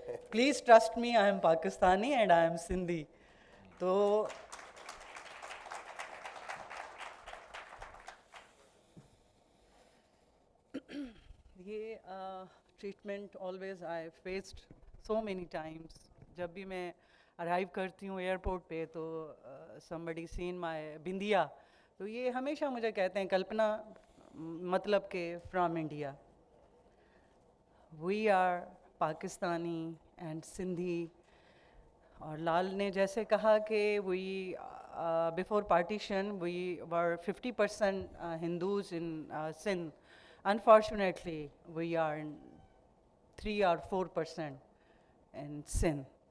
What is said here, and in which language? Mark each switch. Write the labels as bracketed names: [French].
[English] Please trust me, I am Pakistani and I am Sindhi. [Hindi] तो ये [English] treatment always I faced so many times. [Hindi] जब भी मैं arrive करती हूँ एयरपोर्ट पे तो [English] somebody seen my [Hindi] बिंदिया, तो ये हमेशा मुझे कहते हैं कल्पना, मतलब के [English] from India. We are Pakistani and Sindhi. [Hindi] और लाल ने जैसे कहा कि [English] we before partition we were 50% Hindus in Sindh. Unfortunately, we are in 3 or 4% in Sindh.